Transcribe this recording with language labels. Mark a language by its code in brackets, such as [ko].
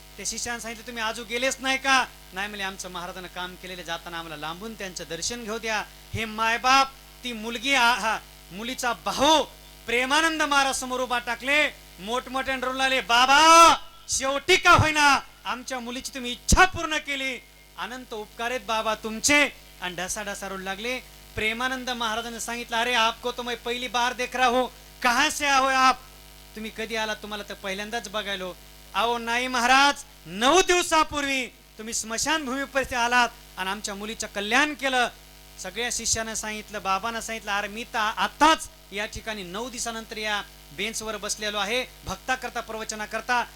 [mr] ते शिष्याने सांगितलं, तुम्ही आजू गेलेच नाही का? नाही म्हणजे आमचं महाराजांना काम केलेले, जाताना आम्हाला लांबून त्यांचं दर्शन घेऊ द्या. हे मायबाप, ती मुलगी, मुलीचा भाऊ प्रेमानंद महाराज समोर उभा टाकले. मोठमोठ्याने रडू लागले, बाबा शेवटी का होईना आमच्या मुलीची तुम्ही इच्छा पूर्ण केली, अनंत उपकार आहेत बाबा तुमचे. आणि ढसा रडू लागले. प्रेमानंद महाराजांनी सांगितलं, [hi] अरे आपको तो मैं पहली बार देख रहा हूं, कहां से आहो आप? [mr] तुम्ही कधी आला? तुम्हाला तर पहिल्यांदाच बघायलो. अहो नाही महाराज, 9 दिवसापूर्वी तुम्ही स्मशान भूमीपर्यंत आलात आणि आमच्या मुलीचं कल्याण केलं. सगळ्या शिष्यानं सांगितलं, बाबांना सांगितलं, अरे मी तर आताच या ठिकाणी 9 दिवसानंतर या बेंचवर बसलेलो आहे, भक्ता करता प्रवचना करता.